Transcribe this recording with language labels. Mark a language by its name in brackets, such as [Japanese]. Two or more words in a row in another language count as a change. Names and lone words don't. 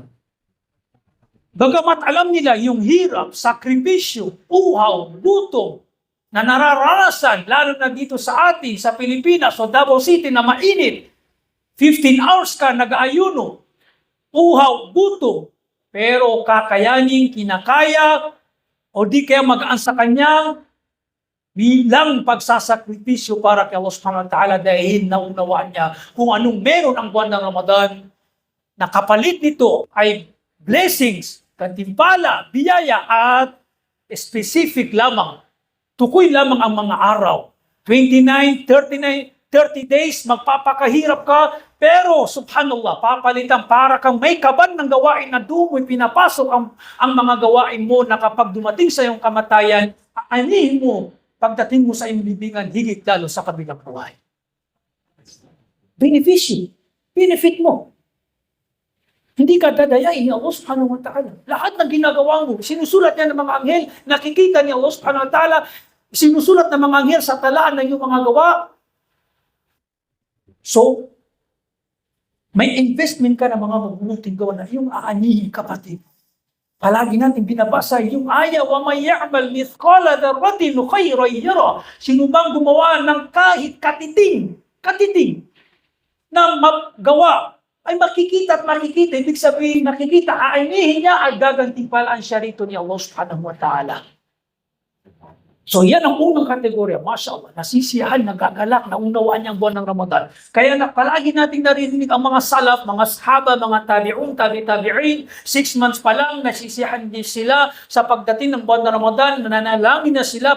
[Filipino] Bagamat alam nila yung hirap, sakripisyo, uhaw, gutom na nararanasan, lalo na dito sa atin, sa Pilipinas o Davao City na mainit. 15 hours ka nag-aayuno, uhaw, gutom, pero kakayanin, kinakaya, o di kaya magaan sa kanya, bilang pagsasakripisyo para kay Allah [Arabic] سبحانه وتعالى [Filipino] dahil naunawaan niya kung anong meron ang buwan ng Ramadan, na kapalit nito ay blessings, kantimpala, biyaya, at specific lamang. Tukoy lamang ang mga araw. 29, 39, 30 days, magpapakahirap ka, pero subhanallah, papalitan para kang may kaban ng gawain na dumoy pinapasok ang mga gawain mo na kapag dumating sa iyong kamatayan, aanihin mo, pagdating mo sa iyong bibingan, higit lalo sa kabilang buhay. Benefit mo. Hindi ka dadayain ni Allah [Arabic] سبحانه وتعالى. [Filipino] Lahat ng ginagawa mo, sinusulat niya ng mga anghel, nakikita ni Allah [Arabic] سبحانه وتعالى, [Filipino] sinusulat ng mga anghel sa talaan ng iyong mga gawa. So, may investment ka ng mga mabubuting gawa na iyong aanihin, kapatid. Palagi natin binabasa yung aya, [Arabic] ومن يعمل مثقال ذرة خيرا يره. [Filipino] Sino bang gumawa ng kahit katiting na magawa, ay makikita at makikita. Ibig sabihin, nakikita, aanihin niya at gagantimpalaan siya rito ni Allah [Arabic] سبحانه وتعالى. [Filipino] So yan ang unang kategorya. MashaAllah, nasisiyahan, nagagalak, naunawaan niya ang buwan ng Ramadan. Kaya palagi nating naririnig ang mga salaf, mga sahaba, mga tabi'un, tabi'in, 6 months pa lang, nasisiyahan din sila sa pagdating ng buwan ng Ramadan, nananalangin na sila.